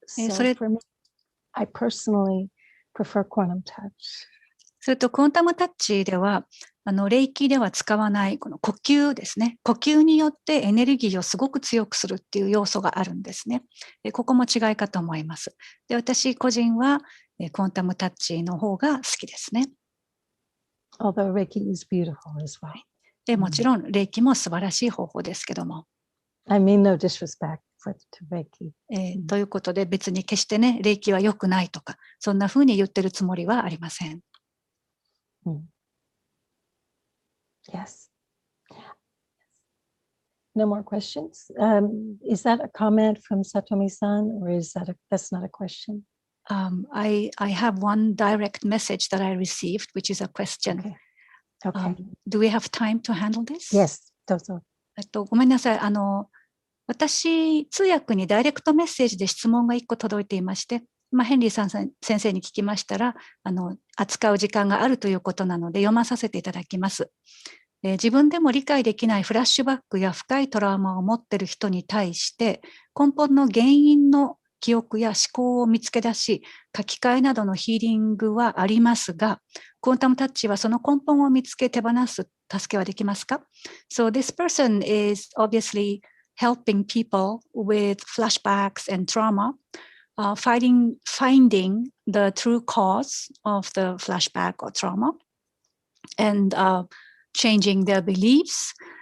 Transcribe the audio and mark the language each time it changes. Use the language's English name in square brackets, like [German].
[English] So for me, I personally prefer quantum touch. [Japanese] それとクォンタムタッチでは霊気では使わないこの呼吸ですね。呼吸によってエネルギーをすごく強くするっていう要素があるんですね。ここも違いかと思います。で、私個人はクォンタムタッチの方が好きですね。 [English] Although Reiki is beautiful as well. [Japanese] で、もちろん霊気も素晴らしい方法ですけども。 [English] I mean no disrespect to Reiki. [Japanese] ということで別に決してね、霊気は良くないとか、そんな風に言ってるつもりはありません。 [English] Yes. No more questions. Is that a comment from Satomi-san, or that's not a question? I have one direct message that I received, which is a question. Okay. Do we have time to handle this? Yes. [Japanese] どうぞ。ごめんなさい。私、通訳にダイレクトメッセージで質問が1個届いていまして、ヘンリーさん先生に聞きましたら、扱う時間があるということなので読まさせていただきます。自分でも理解できないフラッシュバックや深いトラウマを持っている人に対して、根本の原因の記憶や思考を見つけ出し、書き換えなどのヒーリングはありますが、クォンタムタッチはその根本を見つけ手放す助けはできますか？ [English] So this person is obviously helping people with flashbacks and trauma, finding the true cause of the flashback or trauma, and changing their beliefs.